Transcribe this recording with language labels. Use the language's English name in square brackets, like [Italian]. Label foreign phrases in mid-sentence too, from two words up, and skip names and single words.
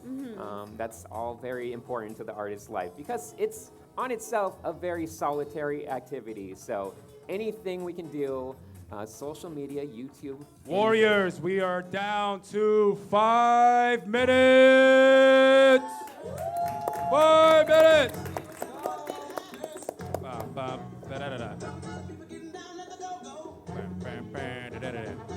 [English] That's all very important to the artist's life because it's on itself a very solitary activity. So anything we can do, social media, YouTube. Warriors, we are down to 5 minutes. 5 minutes. Bam, bam, da-da-da-da. Bam, bam, bam, da-da-da-da.